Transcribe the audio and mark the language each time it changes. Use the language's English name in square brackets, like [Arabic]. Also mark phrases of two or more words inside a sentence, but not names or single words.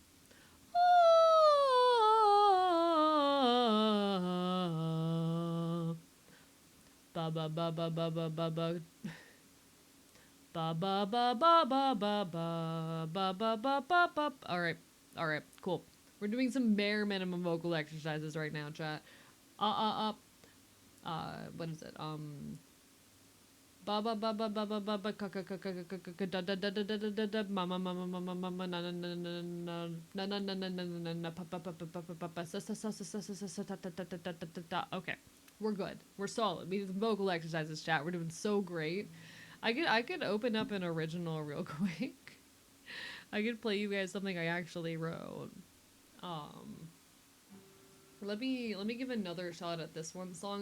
[English] Ba ba ba ba ba ba ba ba. Ba ba ba ba ba ba ba ba ba ba ba ba. Alright, cool. We're doing some bare minimum vocal exercises right now, chat. What is it? Ba ba ba ba ba ba ba ba ka ka ka ka ka ka da da da da da da da mama mama mama mama na na na na na na na na na na na pa pa pa pa pa pa pa pa sa sa sa sa sa sa sa ta ta ta ta ta ta ta. Okay, we're good. We're solid. We did some vocal exercises, chat. We're doing so great. I could open up an original real quick. I could play you guys something I actually wrote. Let me give another shot at this one song.